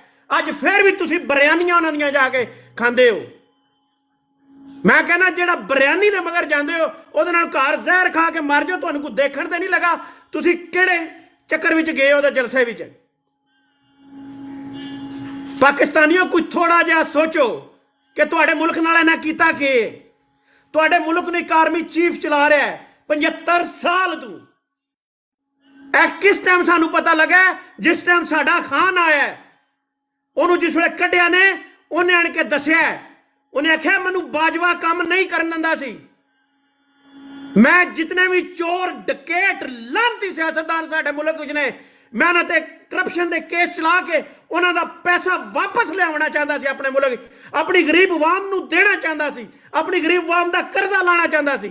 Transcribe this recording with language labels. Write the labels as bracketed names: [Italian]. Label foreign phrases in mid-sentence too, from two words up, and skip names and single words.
[Punjabi] ਅੱਜ ਫਿਰ ਵੀ ਤੁਸੀਂ ਬਿਰਿਆਨੀਆਂ ਉਹਨਾਂ ਦੀਆਂ ਜਾ ਕੇ ਖਾਂਦੇ ਹੋ। ਮੈਂ ਕਹਿੰਦਾ ਜਿਹੜਾ ਬਿਰਿਆਨੀ ਦੇ ਮਗਰ ਜਾਂਦੇ ਹੋ, ਉਹਦੇ ਨਾਲ ਘਰ ਜ਼ਹਿਰ ਖਾ ਕੇ ਮਰ ਜਾਓ, ਤੁਹਾਨੂੰ ਕੋਈ ਦੇਖਣ ਤੇ ਨਹੀਂ ਲੱਗਾ ਤੁਸੀਂ ਕਿਹੜੇ ਚੱਕਰ ਵਿੱਚ ਗਏ ਉਹਦੇ ਜਲਸੇ ਵਿੱਚ। ਪਾਕਿਸਤਾਨੀਓ, ਕੋਈ ਥੋੜਾ ਜਿਹਾ ਸੋਚੋ ਕਿ ਤੁਹਾਡੇ ਮੁਲਕ ਨਾਲ ਇਨ੍ਹਾਂ ਕੀਤਾ ਕਿ ਤੁਹਾਡੇ ਮੁਲਕ ਨੂੰ ਏਕ ਆਰਮੀ ਚੀਫ਼ ਚਲਾ ਰਿਹਾ ਹੈ 75 ਸਾਲ ਤੂੰ। ਕਿਸ ਟਾਈਮ ਸਾਨੂੰ ਪਤਾ ਲੱਗਾ? ਜਿਸ ਟਾਈਮ ਸਾਡਾ ਖ਼ਾਨ ਆਇਆ, ਉਨ੍ਹੋਂ ਨੇ ਜਿਸ ਵੇਲੇ ਕੱਢਿਆ ਨੇ ਉਨ੍ਹੇਂ ਆਣ ਕੇ ਦੱਸਿਆ, ਉਨ੍ਹੇਂ ਆਖਿਆ ਮੈਨੂੰ ਬਾਜਵਾ ਕਾਮ ਨਹੀਂ ਕਰਨ ਦਿੰਦਾ ਸੀ, ਮੈਂ ਜਿਤਨੇ ਭੀ ਚੋਰ ਡਕੈਤ ਲਾਨਤੀ ਸਿਆਸਤਦਾਨ ਸਾਡੇ ਮੁਲਕ ਵਿਚ ਨੇ, ਮੈਂ ਉਨ੍ਹਾਂ ਤੇ ਕਰਪਸ਼ਨ ਕੇ ਕੇਸ ਚਲਾ ਕੇ ਉਨ੍ਹਾਂ ਦਾ ਪੈਸਾ ਵਾਪਸ ਲਿਆਵਣਾ ਚਾਹਤਾ ਸੀ, ਅਪਣੇ ਮੁਲਕ ਅਪਣੀ ਗ਼ਰੀਬ ਆਵਾਮ ਨੂੰ ਦੇਣਾ ਚਾਹਤਾ ਸੀ, ਅਪਣੀ ਗ਼ਰੀਬ ਆਵਾਮ ਦਾ ਕਰਜ਼ਾ ਲਾਹਣਾ ਚਾਹਤਾ ਸੀ, अपने मुल्क अपनी गरीब आवाम नूं देना चाहता सी, अपनी गरीब आवाम दा कर्जा लाना चाहता सी।